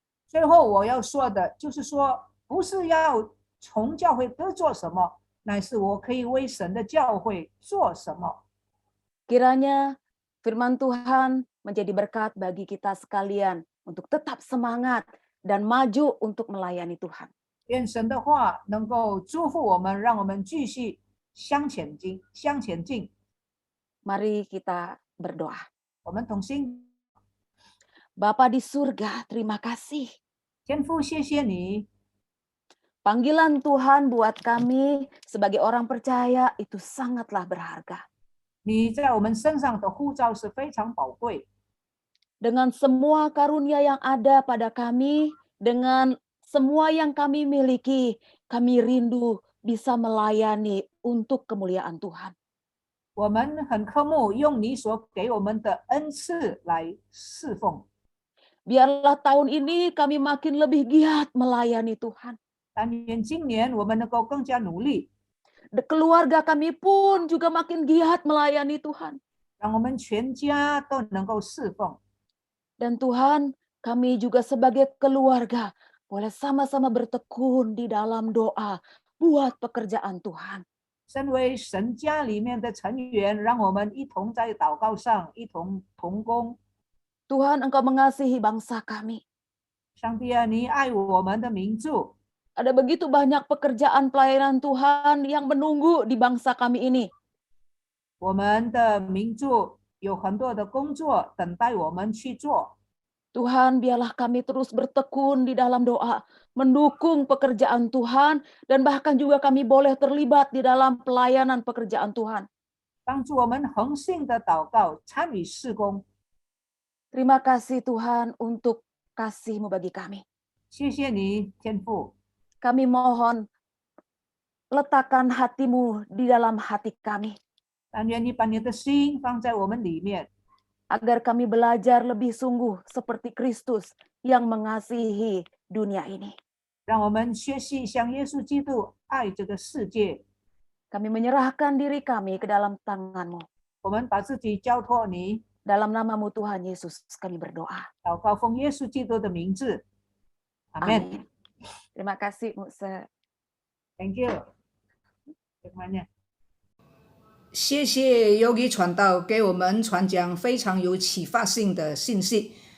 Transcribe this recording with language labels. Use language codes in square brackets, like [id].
[zh] 最后我要说的就是说，不是要从教会得做什么，乃是我可以为神的教会做什么。 [id] Kiranya firman Tuhan menjadi berkat bagi kita sekalian untuk tetap semangat dan maju untuk melayani Tuhan. [zh] 愿神的话能够祝福我们，让我们继续向前进。 [id] Mari kita berdoa. [zh] 我们同心， [id] Bapa di surga, terima kasih. [zh] 天父，谢谢你， [id] Panggilan Tuhan buat kami sebagai orang percaya itu sangatlah berharga. [zh] 你在我们身上的呼召是非常宝贵。 [id] Dengan semua karunia yang ada pada kami, dengan semua yang kami miliki, kami rindu bisa melayani untuk kemuliaan Tuhan. [zh] 我们很渴慕用你所给我们的恩赐来侍奉。 [id] Biarlah tahun ini kami makin lebih giat melayani Tuhan. [zh] 但愿今年我们能够更加努力， [id] Keluarga kami pun juga makin giat melayani Tuhan. [zh] 让我们全家都能够侍奉。 [id] Dan Tuhan, kami juga sebagai keluarga boleh sama-sama bertekun di dalam doa buat pekerjaan Tuhan. [zh] 身为神家里面的成员，让我们一同在祷告上一同同工。 [id] Tuhan, Engkau mengasihi bangsa kami. [zh] 上帝啊，你爱我们的民族， [id] Ada begitu banyak pekerjaan pelayanan Tuhan yang menunggu di bangsa kami ini. [zh] 我们的民族有很多的工作等待我们去做。 [id] Tuhan, biarlah kami terus bertekun di dalam doa, mendukung pekerjaan Tuhan, dan bahkan juga kami boleh terlibat di dalam pelayanan pekerjaan Tuhan. [zh] 帮助我们恒信的祷告，参与事工。 [id] Terima kasih Tuhan untuk kasih-Mu bagi kami. [zh] 谢谢你，天父， [id] Kami mohon letakkan hati-Mu di dalam hati kami, [zh] 但愿你把你的心放在我们里面， [id] agar kami belajar lebih sungguh seperti Kristus yang mengasihi dunia ini. [zh] 让我们学习像耶稣基督爱这个世界。 [id] Kami menyerahkan diri kami ke dalam tangan-Mu. [zh] 我们把自己交托你， [id] Dalam nama-Mu Tuhan Yesus kami berdoa. [zh] 祷告奉耶稣基督的名字，阿门。 [id] Amin. Terima kasih, Musa. [en] Thank you。 [id] semuanya。 [zh] 谢谢 Yogi 传道给我们传讲非常有启发性的信息。